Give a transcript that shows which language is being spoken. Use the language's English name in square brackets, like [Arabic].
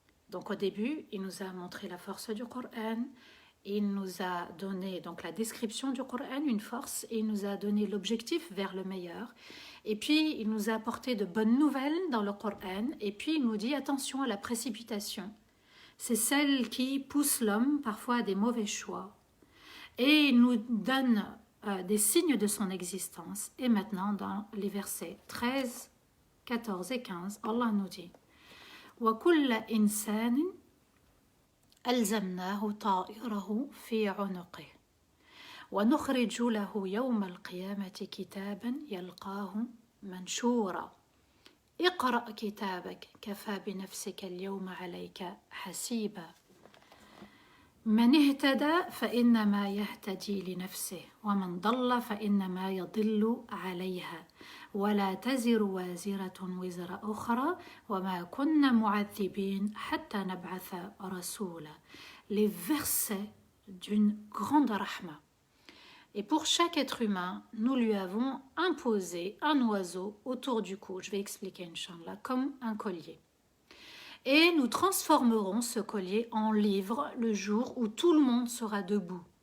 [French] Donc au début, il nous a montré la force du Coran, Il nous a donné donc la description du Coran, une force, et il nous a donné l'objectif vers le meilleur. Et puis, il nous a apporté de bonnes nouvelles dans le Coran. Et puis, il nous dit attention à la précipitation. C'est celle qui pousse l'homme parfois à des mauvais choix. Et il nous donne des signes de son existence. Et maintenant, dans les versets 13, 14 et 15, Allah nous dit [Arabic] وَكُلَّ إِنسَانٍ أَلْزَمْنَاهُ طَائِرَهُ فِي عُنُقِهِ ونخرج له يوم القيامة كتابا يلقاه منشورا اقرأ كتابك كفى بنفسك اليوم عليك حسيبا من اهتدى فإنما يهتدي لنفسه ومن ضل فإنما يضل عليها ولا تزر وازرة وزر أخرى وما كنا معذبين حتى نبعث رسولا. [French] Les versets d'une grande rahma. Et pour chaque être humain, nous lui avons imposé un oiseau autour du cou. Je vais expliquer, Inch'Allah, comme un collier. Et nous transformerons ce collier en livre le jour où tout le monde sera debout.